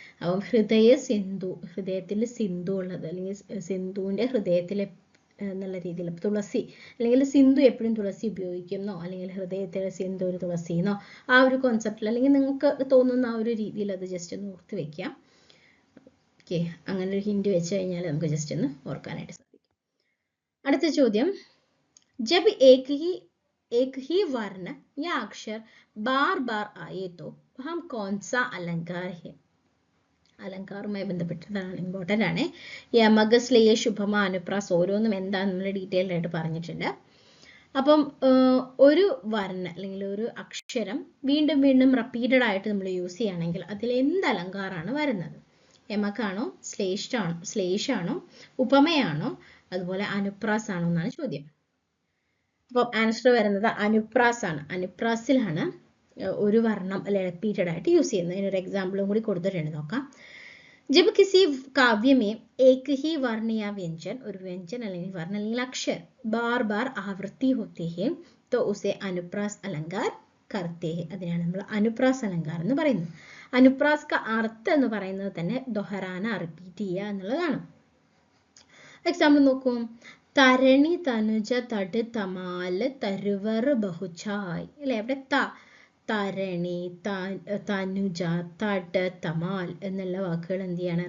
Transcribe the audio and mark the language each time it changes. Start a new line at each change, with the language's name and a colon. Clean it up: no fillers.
Malayalam: അപ്പം ഹൃദയ സിന്ധു, ഹൃദയത്തിൽ സിന്ധു ഉള്ളത് അല്ലെങ്കിൽ സിന്ധുവിന്റെ ഹൃദയത്തിലെ എന്നുള്ള രീതിയിൽ തുളസി അല്ലെങ്കിൽ സിന്ധു എപ്പോഴും തുളസി ഉപയോഗിക്കുന്നോ അല്ലെങ്കിൽ ഹൃദയത്തിലെ സിന്ധു ഒരു തുളസിന്നോ ആ ഒരു കോൺസെപ്റ്റിൽ അല്ലെങ്കിൽ നിങ്ങൾക്ക് തോന്നുന്ന ആ ഒരു രീതിയിൽ അത് ജസ്റ്റ് ഒന്ന് ഓർത്ത് വെക്കാം. ഓക്കെ, അങ്ങനെ ഒരു ഹിന്റ് വെച്ച് കഴിഞ്ഞാൽ നമുക്ക് ജസ്റ്റ് ഒന്ന് ഓർക്കാനായിട്ട് സാധിക്കും. അടുത്ത ചോദ്യം,
Hindi: ജബ് एक ही वर्ण या अक्षर बार बार आए तो वह कौन सा अलंकार है?
Malayalam: അലങ്കാരവുമായി ബന്ധപ്പെട്ടതാണ്, ഇമ്പോർട്ടൻ്റ് ആണ്. യമക, ശ്ലേയ, ശുഭമ, അനുപ്രാസ് ഓരോന്നും എന്താണെന്ന് നമ്മൾ ഡീറ്റെയിൽഡ് ആയിട്ട് പറഞ്ഞിട്ടുണ്ട്. അപ്പം ഒരു വർണ്ണ അല്ലെങ്കിൽ ഒരു അക്ഷരം വീണ്ടും വീണ്ടും റിപ്പീറ്റഡ് ആയിട്ട് നമ്മൾ യൂസ് ചെയ്യുകയാണെങ്കിൽ അതിൽ എന്ത് അലങ്കാരമാണ് വരുന്നത്? യമകാണോ, ശ്ലേഷാണോ, ഉപമയാണോ, അതുപോലെ അനുപ്രാസ് ആണോ എന്നാണ് ചോദ്യം. അപ്പം ആൻസർ വരുന്നത് അനുപ്രാസ് ആണ്. അനുപ്രാസിലാണ് ഒരു വർണ്ണം അല്ലെ റിപ്പീറ്റഡ് ആയിട്ട് യൂസ് ചെയ്യുന്നത്. അതിനൊരു എക്സാമ്പിളും കൂടി കൊടുത്തിട്ടുണ്ട്, നോക്കാം.
Hindi: जब किसी काव्य में एक ही वर्ण या व्यंजन और व्यंजन
Malayalam: അല്ലെങ്കിൽ
Hindi: वर्ण അല്ലെങ്കിൽ അക്ഷർ बार बार आवृत्ति होते हैं तो उसे अनुप्रास अलंकार करते हैं.
Malayalam: അതിനാണ് നമ്മൾ അനുപ്രാസ് അലങ്കാരം എന്ന് പറയുന്നത്. അനുപ്രാസ്
Hindi: का अर्थ
Malayalam: എന്ന് പറയുന്നത് തന്നെ ദോഹരാന, റിപ്പീറ്റ് ചെയ്യുക എന്നുള്ളതാണ്. എക്സാമ്പിൾ നോക്കൂ.
Hindi: തരണി, തനുജ, തട്, തമാല്, തരുവർ, ബഹുചായ് അല്ലെ.
Malayalam: അവിടെ തരണി, തനുജ, തട്, തമാൽ എന്നുള്ള വാക്കുകൾ എന്ത് ചെയ്യാണ്?